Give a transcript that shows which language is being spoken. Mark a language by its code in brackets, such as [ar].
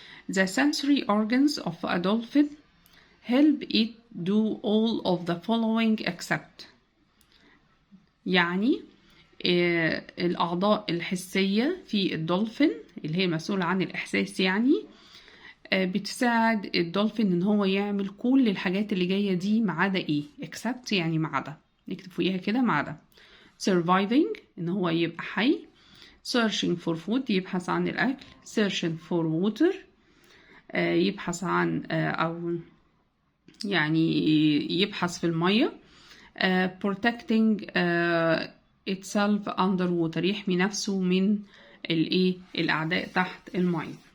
[en] The sensory organs of a dolphin help it do all of the following except. [ar] يعني الأعضاء الحسية في الدولفين اللي هي مسؤولة عن الإحساس، يعني بتساعد الدولفين إن هو يعمل كل الحاجات اللي جاية دي ما عدا إيه؟ except يعني ما عدا، نكتب فوقيها كده ما عدا. surviving إن هو يبقى حي. [en] searching for food [ar] يبحث عن الأكل. [en] searching for water [ar] يبحث عن أو يعني يبحث في المية. [en] protecting itself under water [ar] يحمي نفسه من الأعداء تحت المية.